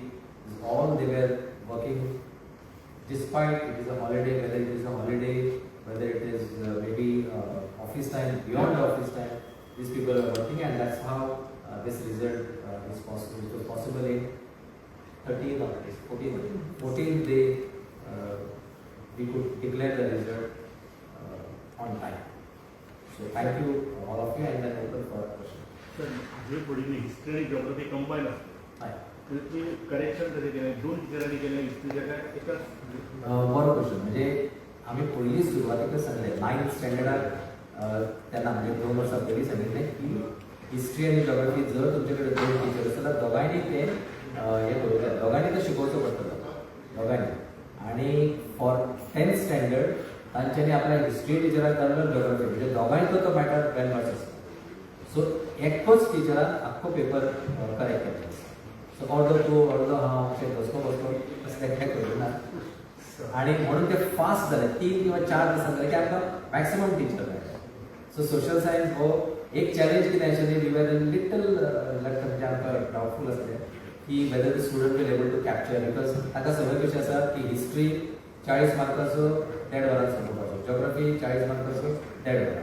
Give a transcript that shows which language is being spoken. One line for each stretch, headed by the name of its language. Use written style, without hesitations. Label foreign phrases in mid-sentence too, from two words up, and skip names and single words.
English: All they were working despite it is a holiday, whether it is a holiday, whether it is maybe office time, beyond the office time, these people are working, and that's how this result is possible. It was possible in 13 or 14th day we could declare the result on time. So thank you all of you, and then open for questions. Sir,
Marathi: जे पुढे हिस्ट्री आणि जिओग्राफी कंबाईन असते त्याची करेक्शन कधी केलं 2 टीचरांनी केलं हिस्ट्रीच्या काय एकच बरोबर क्वेश्चन म्हणजे आम्ही पहिली सुरुवातीला सांगले
English: 9th standard
Marathi: त्यांना म्हणजे 2 वर्षापूर्वी सांगितले की हिस्ट्री आणि जिओग्राफी जर तुमच्याकडे 2 टीचर असतात तर दोघांनी ते हे करू द्या, दोघांनी ते शिकवचं पडतं दोघांनी.
Konkani: आणि
English: for 10th standard
Konkani: तांच्यांनी आपल्या हिस्ट्री टिचराक जाणलं जिओग्राफी म्हणजे दोघांनी तो मॅटर 12 मार्क्स असतो. सो एकच टिचरान आख्खो पेपर करेक्ट केलो. सो अर्दो तूं अर्दो हांव अशें बसलो तसलें कांय करूं ना. आणि म्हणून ते फास्ट जाले 3 किंवा 4 दिसांत जाले की आमकां
English: maximum teacher
Konkani: मेळटा. सो
English: social science
Konkani: हो एक चॅलेंज कितें आशिल्लें
English: we were little
Konkani: म्हणजे आमकां डावटफूल आसलें की
English: whether the student will able to capture because
Konkani: ताका संवय कशी आसा की हिस्ट्री 40 मार्काचो 1.5 वरांत सोडोवपाचो, जिओग्राफी 40 मार्काचो 1.5 वरां.